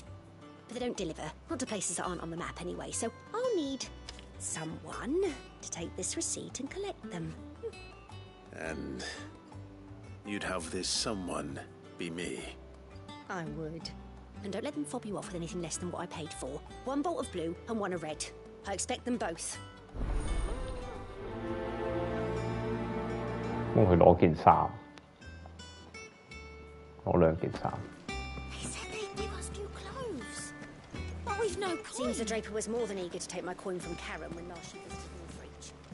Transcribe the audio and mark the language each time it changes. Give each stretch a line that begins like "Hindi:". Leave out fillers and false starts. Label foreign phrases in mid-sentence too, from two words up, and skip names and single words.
English: But they don't deliver, not to places that aren't on the map anyway, so I'll need someone to take this receipt and collect them. And you'd have this someone be me. I would. And don't let them fob you off with anything less than what I paid for. 1 bolt of blue and 1 of red. I expect them both.
Cantonese: 幫佢攞件衫，攞2件衫。
English: They said they'd give us new clothes. But we've no coin. Seems the draper was more than eager to take my coin from Karen when last she visited Northreach.